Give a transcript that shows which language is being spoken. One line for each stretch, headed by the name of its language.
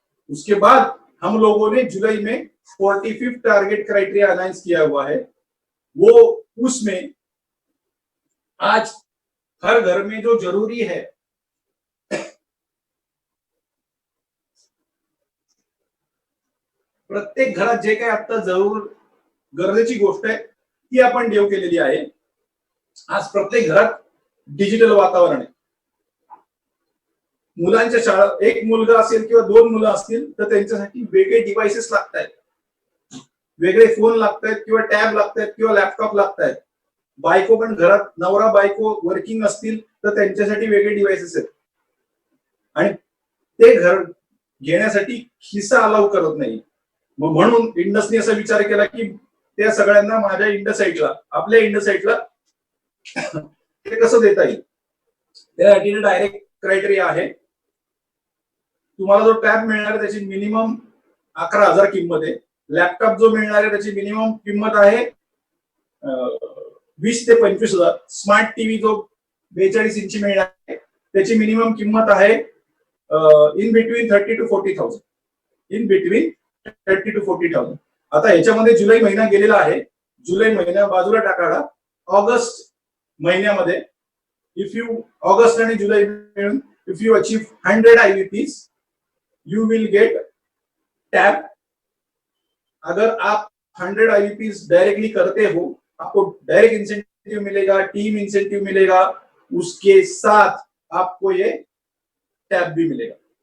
Hindi: उसके बाद हम लोगों ने जुलाई में 45th टारगेट क्राइटेरिया अनाउंस किया हुआ है, वो उसमें आज हर घर में जो जरूरी है
Marathi: प्रत्येक घरात जे काही आता जरूर गरजेची गोष्ट आहे ती आपण देव केलेली आहे। आज प्रत्येक घरात डिजिटल वातावरण आहे। मुलांच्या शाळा, एक मुलगा असेल किंवा दोन मुलं असतील तर त्यांच्यासाठी वेगळे डिव्हाइसेस लागतात, वेगळे फोन लागतात किंवा टॅब लागतात किंवा लॅपटॉप लागतात। बायको पण घरात, नवरा बायको वर्किंग असतील तर त्यांच्यासाठी वेगळे डिव्हाइसेस आहेत आणि ते घर घेण्यासाठी खिसा अलाउ करत नाही। म्हणून इंडसने असा विचार केला की त्या सगळ्यांना माझ्या इंडसाइटला, आपल्या इंडसाइटला ते कसं देता येईल, त्यासाठी डायरेक्ट क्रायटेरिया आहे। तुम्हाला जो टॅब मिळणार आहे त्याची मिनिमम 11,000 किंमत आहे। लॅपटॉप जो मिळणार आहे त्याची मिनिमम किंमत आहे 20 ते 25,000। स्मार्ट टीव्ही जो 42 इंची मिळणार आहे त्याची मिनिमम किंमत आहे in between 30 to 40,000, in between 30 to 40,000। आता ह्याच्यामध्ये जुलै महिना गेलेला आहे, जुलै महिना बाजूला टाकाडा। ऑगस्ट महिन्यामध्ये
English: if you,
Marathi: ऑगस्ट आणि जुलै मिळून
English: If you achieve 100 IVPs you will get tab.
Hindi: अगर आप 100 IVPs डायरेक्टली करते हो आपको डायरेक्ट इंसेंटिव मिलेगा, टीम इंसेंटिव मिलेगा, उसके साथ आपको ये टैब भी मिलेगा।